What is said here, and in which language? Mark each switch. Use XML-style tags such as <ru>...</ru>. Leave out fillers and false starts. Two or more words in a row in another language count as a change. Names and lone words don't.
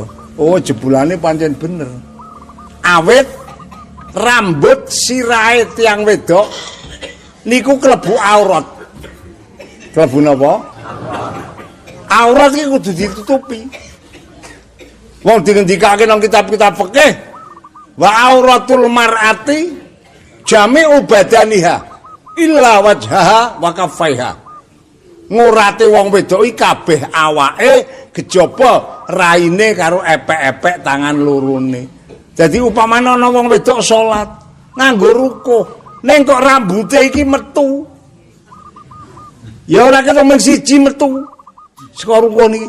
<jv>Oh jebulane pancen bener. Awit rambut sirahe tiang wedok niku klebu aurat. Klebu napa? Aurat iki kudu ditutupi. Wong dingendikake nang kitab-kitab fikih,</jv> <ar>وعورة المرأة جميع بدنها إلا وجهها وكفيها.</ar> <jv>Ngurate wong wedok iki kabeh awake kejaba raine karo epek-epek tangan lorone. Jadi upamane ana wong wedok salat nganggo rukuh, ning kok rambuté iki metu. Ya ora ketemu siji metu. Saka rukuh niki.</jv>